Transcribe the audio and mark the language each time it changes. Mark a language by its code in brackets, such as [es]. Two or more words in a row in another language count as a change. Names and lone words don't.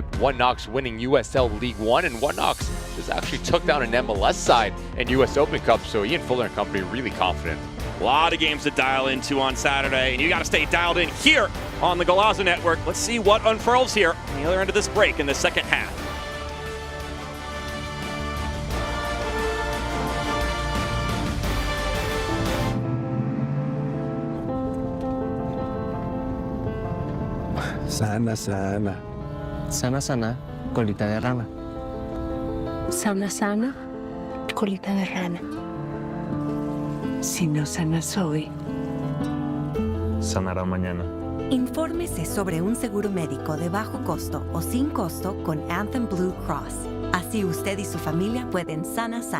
[en] One Knox winning USL League One, and One Knox just actually took down an MLS side in US Open Cup, so Ian Fuller and company really confident. A lot of games to dial into on Saturday, and you got to stay dialed in here on the Golazo Network. Let's see what unfurls here on the other end of this break in the second half. [es] Sana, sana. Sana, sana, colita de rana. Sana, sana, colita de rana. Si no sanas hoy, sanará mañana. Infórmese sobre un seguro médico de bajo costo o sin costo con Anthem Blue Cross. Así usted y su familia pueden sana.